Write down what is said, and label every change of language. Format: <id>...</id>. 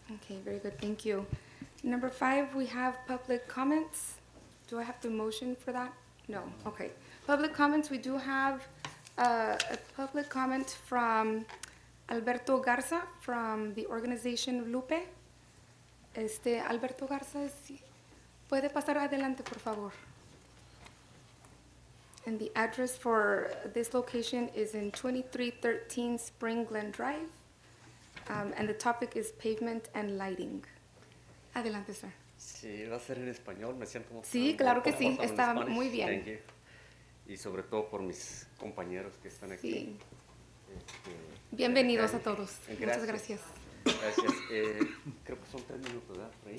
<en>Okay, very good, thank you. Number 5, we have public comments. Do I have to motion for that? No, okay. Public comments, we do have a public comment from Alberto Garza from the organization Lupe.</en> <es>Alberto Garza, puede pasar adelante, por favor.</es> <en>And the address for this location is in 2313 Spring Glen Drive. And the topic is pavement and lighting.</en> <es>Adelante, sir. Sí, va a ser en español, me siento como... Sí, claro que sí, está muy bien.</es> <en>Thank you.</en> <es>Y sobre todo por mis compañeros que están aquí. Sí. Bienvenidos a todos. Gracias. Muchas gracias. Gracias. Creo que son 3 minutos, ¿verdad? ¿Por ahí?</es>